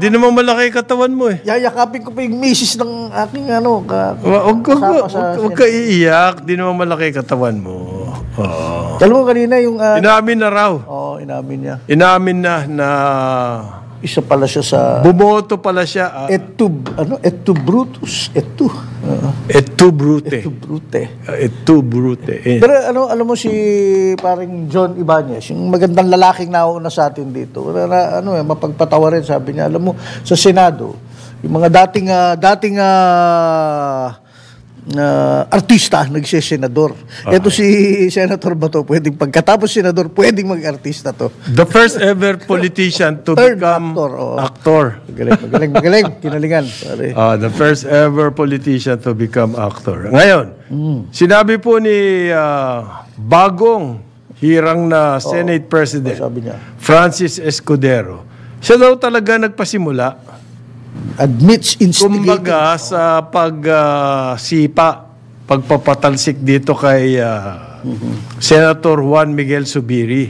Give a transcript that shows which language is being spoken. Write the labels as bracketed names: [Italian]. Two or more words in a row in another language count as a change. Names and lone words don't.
[Filipino] Di naman malaki katawan mo eh. Yayakapin ko pa yung misis ng aking Huwag ka iiyak. Di naman malaki katawan mo. Alam mo kanina yung... inamin na raw. Oo, inamin niya. Inamin na... Isa pala siya sa... Bumoto pala siya. [Latin] Et tu Brutus. Et tu Brute. [Filipino] Pero alam mo si paring John Ibanez, yung magandang lalaking nauna sa atin dito. Mapagpatawa rin, sabi niya. Alam mo, sa Senado, yung mga dating artista nagsisenador. Ito si Senator Bato, pwedeng pagkatapos senador, pwedeng mag-artista to. [English] The first ever politician to become actor. [Filipino] Magaling. Kinalingan. [English] The first ever politician to become actor. [Filipino] Ngayon, sinabi po ni bagong hirang na [English] Senate President, [Filipino] Francis Escudero, siya daw talaga nagpasimula. [English] Admits instigating. [Filipino] Kumbaga sa pagpapatalsik dito kay Senator Juan Miguel Zubiri.